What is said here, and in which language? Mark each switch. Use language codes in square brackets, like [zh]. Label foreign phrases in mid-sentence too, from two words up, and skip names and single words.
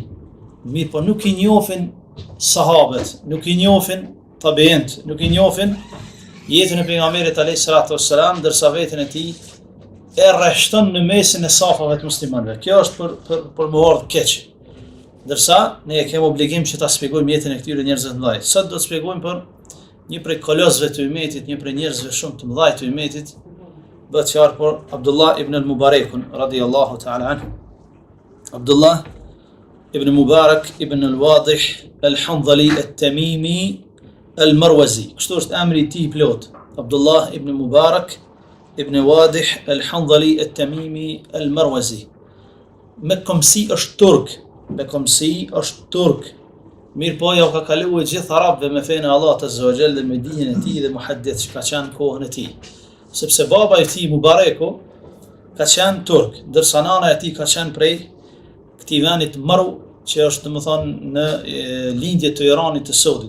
[sq] Mirë, po nuk i njohin sahabët, nuk i njohin tabiint, nuk i njohin jetën e pejgamberit [ar] عليه الصلاة والسلام, [sq] ndërsa veten e tij e rreshton në mesin e safave të muslimanëve. Kjo është për më ardh keq. Ndërsa ne kemi obligim që ta shpjegojmë jetën e këtyre njerëzve të mëdhenj. Sot do të shpjegojmë për një prej kolosëve të ummetit, një prej njerëzve shumë të mëdhenj të ummetit, bëhet fjalë për Abdullah ibn al-Mubarak [ar] رضي الله تعالى عنه. [sq] Abdullah ibn Mubarak ibn al-Wadih al-Hanzali al-Tamimi al-Marwazi. Kështu është emri i tij i plot. Abdullah ibn Mubarak ibn Wadih al-Hanzali al-Tamimi al-Marwazi. Me komsi është turk. Mirë po ja ka kaluar gjithë arabëve me fenë Allahut [ar] عز وجل [sq] dhe me dinën e tij dhe muhaddith që ka qenë kohën e tij. Sepse baba i tij Mubaraku ka qenë turk, ndërsa nana e tij ka qenë prej këtij venit Maru, që është domethënë në lindje të Iranit të Sodit.